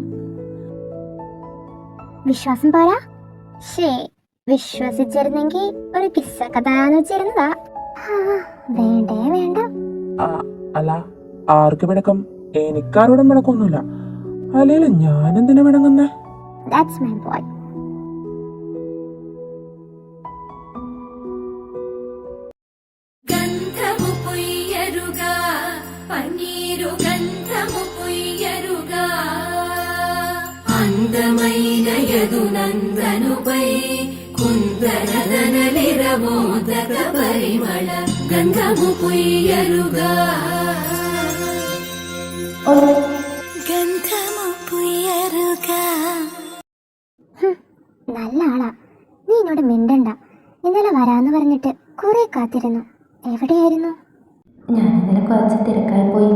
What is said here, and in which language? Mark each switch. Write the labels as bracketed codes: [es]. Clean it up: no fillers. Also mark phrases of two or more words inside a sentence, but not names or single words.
[ml] വിശ്വാസം പോരാ? വിശ്വസിച്ചിരുന്നെങ്കിൽ ഒരു കിസ്സൊക്കെ തരാന്ന് വെച്ചിരുന്നതാ. വേണ്ടേ വേണ്ട. അല്ല, ആർക്ക് പിണക്കം? എനിക്കാരോടും പിണക്കൊന്നുമില്ല. അല്ലേലും ഞാൻ എന്തിനാ പിണങ്ങുന്നേ? [en] That's my boy. [te] గంధము పుయ్యరుగా, పన్నీరు గంధము పుయ్యరుగా, అందమైనయదు నందనుపై కుందనదనలిరమోదక పరిమళ గంధము పొయ్యరుగా. గంధము పుయ్యరుగా. [ml] നല്ല ആളാ, നീ എന്നോട് മിണ്ടണ്ട. ഇന്നലെ വരാന്ന് പറഞ്ഞിട്ട് കുറെ കാത്തിരുന്നു. എവിടെയായിരുന്നു? ഞാൻ ഇന്നലെ കുറച്ച് തിരക്കായി പോയി.